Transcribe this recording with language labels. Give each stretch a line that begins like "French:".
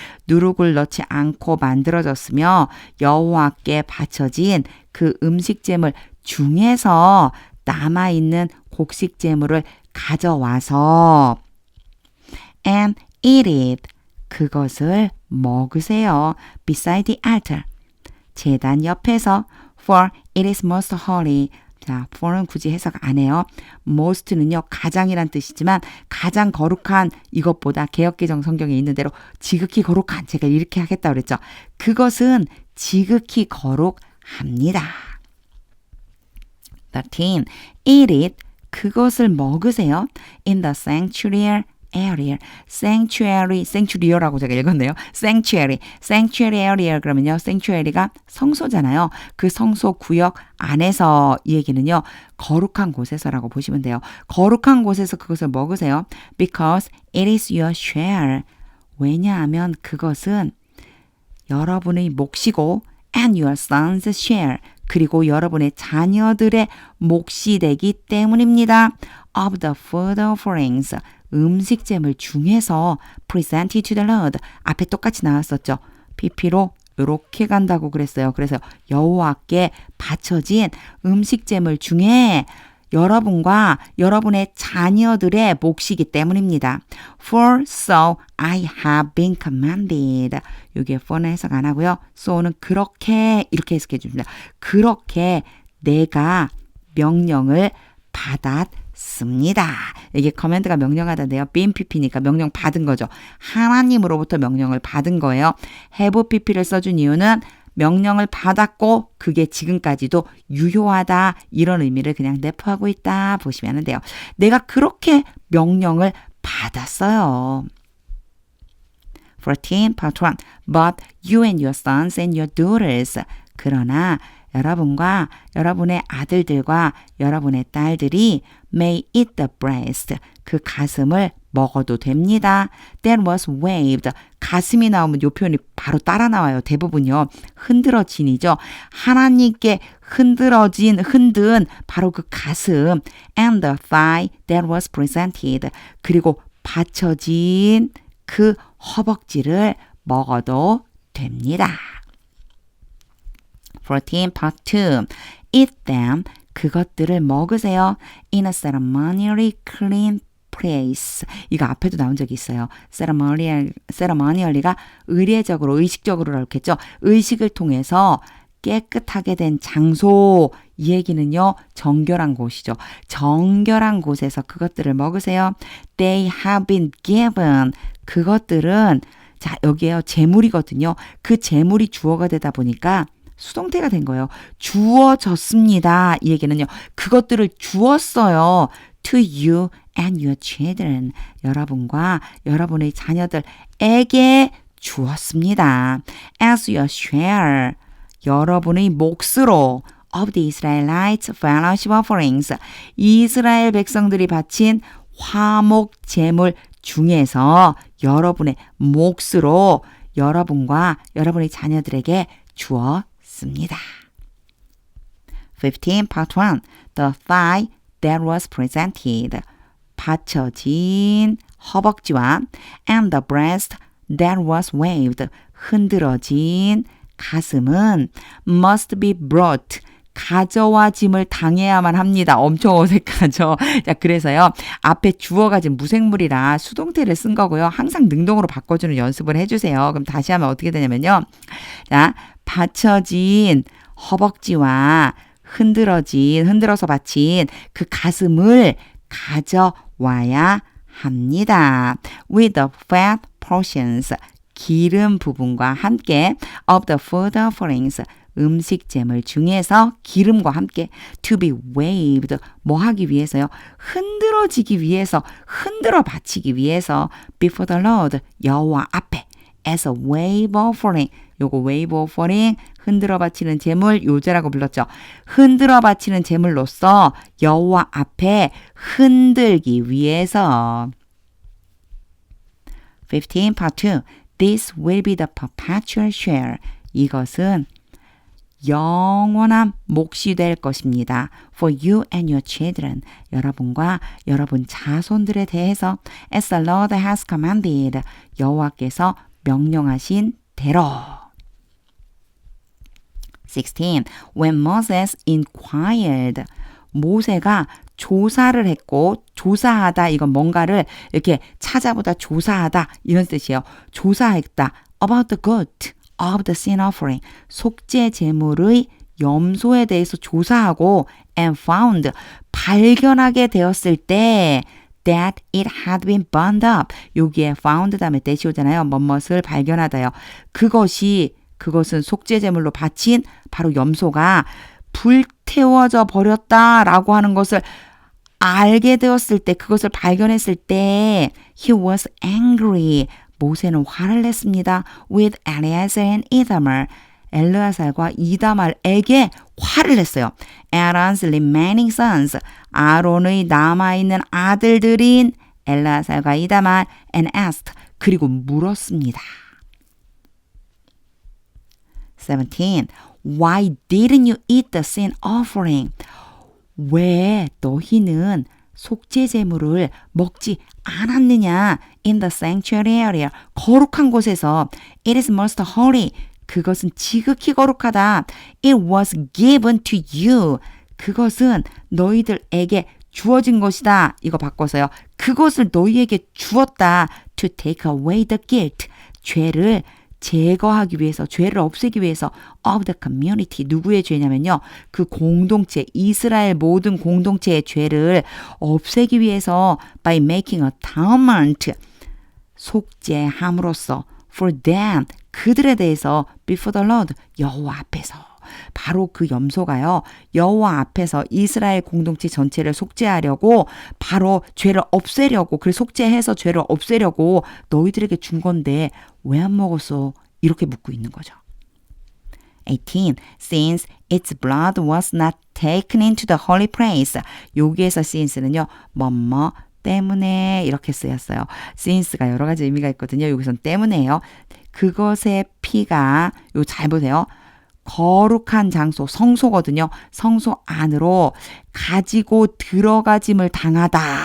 Korean: 누룩을 넣지 않고 만들어졌으며 여호와께 바쳐진 그 음식 제물 중에서 남아있는 곡식 제물을 가져와서
English: and eat it,
Korean: 그것을 먹으세요.
English: Beside the altar,
Korean: 제단 옆에서
English: for it is most holy.
Korean: 자, for는 굳이 해석 안 해요. most는요, 가장이란 뜻이지만 가장 거룩한 이것보다 개역개정 성경에 있는 대로 지극히 거룩한, 제가 이렇게 하겠다 그랬죠. 그것은 지극히 거룩합니다. 13.
English: Eat it,
Korean: 그것을 먹으세요.
English: In the sanctuary area.
Korean: sanctuary라고 제가 읽었네요. sanctuary area 그러면요. sanctuary가 성소잖아요. 그 성소 구역 안에서 이 얘기는요. 거룩한 곳에서라고 보시면 돼요. 거룩한 곳에서 그것을 먹으세요.
English: Because it is your share.
Korean: 왜냐하면 그것은 여러분의 몫이고
English: and your son's share.
Korean: 그리고 여러분의 자녀들의 몫이 되기 때문입니다.
English: Of the food offerings.
Korean: 음식 제물 중에서
English: present it to the Lord.
Korean: 앞에 똑같이 나왔었죠. pp로 이렇게 간다고 그랬어요. 그래서 여호와께 바쳐진 음식 제물 중에 여러분과 여러분의 자녀들의 몫이기 때문입니다.
English: For so I have been commanded.
Korean: 여기에 for는 해석 안 하고요. so는 그렇게 이렇게 해석해 줍니다. 그렇게 내가 명령을 받았습니다. 이게 커맨드가 명령하다인데요. been pp니까 명령 받은 거죠. 하나님으로부터 명령을 받은 거예요. have pp를 써준 이유는 명령을 받았고 그게 지금까지도 유효하다 이런 의미를 그냥 내포하고 있다 보시면 돼요. 내가 그렇게 명령을 받았어요.
English: 14, part 1. But you and your sons and your daughters.
Korean: 그러나 여러분과 여러분의 아들들과 여러분의 딸들이
English: may eat the breast.
Korean: 그 가슴을 먹어도 됩니다.
English: That was waved.
Korean: 가슴이 나오면 이 표현이 바로 따라 나와요. 대부분요. 흔들어진이죠. 하나님께 흔든 바로 그 가슴.
English: And the thigh that was presented.
Korean: 그리고 받쳐진 그 허벅지를 먹어도 됩니다.
English: 14, part 2. Eat them.
Korean: 그것들을 먹으세요.
English: In a ceremonially clean place.
Korean: 이거 앞에도 나온 적이 있어요. ceremonially가 의례적으로, 의식적으로 이렇게 했죠. 의식을 통해서 깨끗하게 된 장소. 이 얘기는요. 정결한 곳이죠. 정결한 곳에서 그것들을 먹으세요.
English: They have been given.
Korean: 그것들은 자 여기에요. 재물이거든요. 그 재물이 주어가 되다 보니까 수동태가 된 거예요. 주어졌습니다. 이 얘기는요. 그것들을 주었어요.
English: to you and your children.
Korean: 여러분과 여러분의 자녀들에게 주었습니다.
English: as your share.
Korean: 여러분의 몫으로
English: of the Israelites fellowship offerings.
Korean: 이스라엘 백성들이 바친 화목 제물 중에서 여러분의 몫으로 여러분과 여러분의 자녀들에게 주었습니다.
English: 15. Part 1. The thigh that was presented.
Korean: 받쳐진 허벅지와
English: and the breast that was waved.
Korean: 흔들어진 가슴은
English: must be brought.
Korean: 가져와짐을 당해야만 합니다. 엄청 어색하죠. 자, 그래서요. 앞에 주어가 지금 무생물이라 수동태를 쓴 거고요. 항상 능동으로 바꿔주는 연습을 해주세요. 그럼 다시 하면 어떻게 되냐면요. 자, 받쳐진 허벅지와 흔들어서 받친 그 가슴을 가져와야 합니다.
English: With the fat portions.
Korean: 기름 부분과 함께
English: of the food offerings.
Korean: 음식재물 중에서 기름과 함께
English: to be waved.
Korean: 뭐 하기 위해서요? 흔들어지기 위해서, 흔들어 바치기 위해서
English: before the Lord.
Korean: 여호와 앞에
English: as a wave offering.
Korean: 요거 wave offering, 흔들어 바치는 제물, 요제라고 불렀죠. 흔들어 바치는 제물로서 여호와 앞에 흔들기 위해서.
English: 15. Part 2. This will be the perpetual share.
Korean: 이것은 영원한 몫이 될 것입니다.
English: For you and your children.
Korean: 여러분과 여러분 자손들에 대해서
English: as the Lord has commanded.
Korean: 여호와께서 명령하신 대로.
English: 16. When Moses inquired.
Korean: 모세가 조사를 했고 조사하다 이건 뭔가를 이렇게 찾아보다 조사하다 이런 뜻이에요. 조사했다.
English: About the goat of the sin offering.
Korean: 속죄 제물의 염소에 대해서 조사하고
English: and found. 발견하게 되었을 때 that it had been burned up.
Korean: 여기에 found 다음에 that이 오잖아요. 뭐뭇을 발견하다요. 그것은 속죄 제물로 바친 바로 염소가 불태워져 버렸다라고 하는 것을 알게 되었을 때, 그것을 발견했을 때
English: he was angry.
Korean: 모세는 화를 냈습니다.
English: with Eleazar and Ithamar.
Korean: 엘르아살과 이다말에게 화를 냈어요.
English: Aaron's remaining sons.
Korean: 아론의 남아있는 아들들인 엘르아살과 이다말
English: and asked.
Korean: 그리고 물었습니다. 17.
English: Why didn't you eat the sin offering?
Korean: 왜 너희는 속죄 제물을 먹지 않았느냐?
English: In the sanctuary area.
Korean: 거룩한 곳에서.
English: It is most holy.
Korean: 그것은 지극히 거룩하다.
English: It was given to you.
Korean: 그것은 너희들에게 주어진 것이다. 이거 바꿔서요. 그것을 너희에게 주었다.
English: To take away the guilt.
Korean: 죄를 제거하기 위해서, 죄를 없애기 위해서
English: of the community.
Korean: 누구의 죄냐면요. 그 공동체, 이스라엘 모든 공동체의 죄를 없애기 위해서
English: by making atonement.
Korean: 속죄함으로써
English: for them.
Korean: 그들에 대해서
English: before the Lord.
Korean: 여호와 앞에서. 바로 그 염소가요. 여호와 앞에서 이스라엘 공동체 전체를 속죄하려고 바로 죄를 없애려고 그래 속죄해서 죄를 없애려고 너희들에게 준 건데 왜 안 먹었어? 이렇게 묻고 있는 거죠. 18.
English: Since its blood was not taken into the holy place.
Korean: 여기에서 since는요. 뭐뭐 때문에 이렇게 쓰였어요. since가 여러 가지 의미가 있거든요. 여기선 때문에요. 그것의 피가 요 잘 보세요. 거룩한 장소, 성소거든요. 성소 안으로 가지고 들어가짐을 당하다.